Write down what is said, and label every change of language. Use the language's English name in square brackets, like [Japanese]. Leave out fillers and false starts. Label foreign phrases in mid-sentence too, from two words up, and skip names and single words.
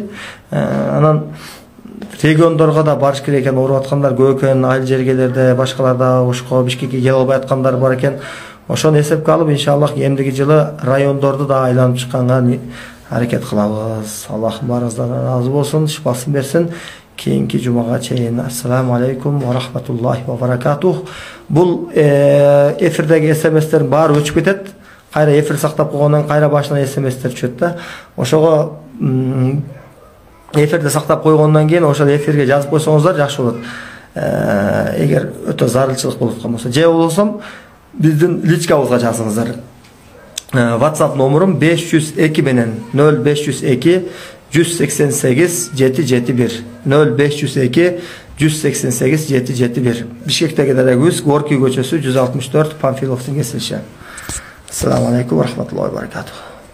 [Kyrgyz] Анан региондорго да барыш керек экен, ооруп аткандар көп экен, айыл жергелерде, башкаларда Ошко, Бишкекке келе албай аткандар бар экен. Ошону эсепке алып, иншаллах эмдиги жылы райондорду да айланып чыкканга аракет кылабыз. Аллах баарыңыздардан разы болсун, шифасын берсин. Кийинки жумага чейин [Arabic] السلام عليكم ورحمة الله وبركاته. [Kyrgyz] Бул эфирдеги смстер баары өчүп кетет. Кайра эфир сактап койгондон кайра башынан смстер түшөт да. Ошого эфирде сактап койгондон кийин ошол эфирге жазып койсоңуздар жакшы болот. Эгер өтө зарылчылык болуп аткан болсо, же болсом биздин личкабызга жазыңыздар. WhatsApp номерум 502 менен 0502 188 771 0502 188 771. Бишкектеги дарегибиз Горький көчөсү 164 Панфиловдун кесилиши. [Arabic] السلام عليكم ورحمة الله وبركاته.